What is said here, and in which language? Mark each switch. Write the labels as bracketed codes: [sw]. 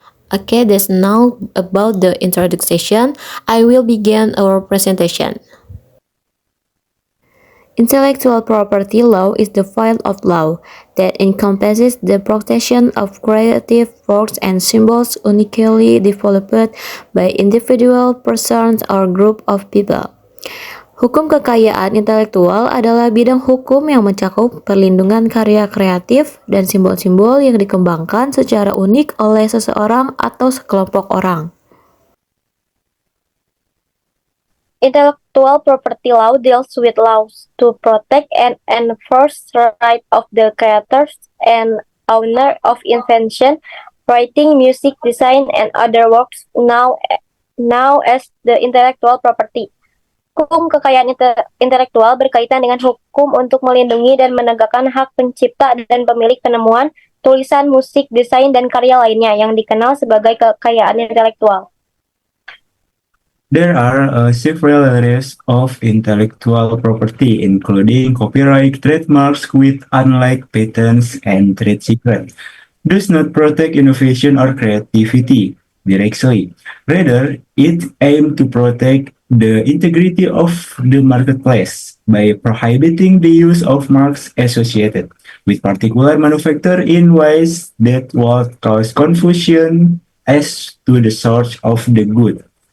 [en] Okay, that's now about the introduction. I will begin our presentation. Intellectual property law is the field of law that encompasses the protection of creative works and symbols uniquely developed by individual persons or group of people. [id] Hukum kekayaan intelektual adalah bidang hukum yang mencakup perlindungan karya kreatif dan simbol-simbol yang dikembangkan secara unik oleh seseorang atau sekelompok orang. [en] Intellectual property law deals with laws to protect and enforce the right of the creators and owner of invention, writing, music, design, and other works now as the intellectual property. [id] Hukum kekayaan intelektual berkaitan dengan hukum untuk melindungi dan menegakkan hak pencipta dan pemilik penemuan, tulisan, musik, desain, dan karya lainnya yang dikenal sebagai kekayaan intelektual. [en] There are several areas of intellectual property, including copyright, trademarks, with unlike patents and trade secrets, does not protect innovation or creativity directly. Rather, it aims to protect the integrity of the marketplace by prohibiting the use of marks associated with particular manufacturer in ways that will cause confusion as to the source of the good.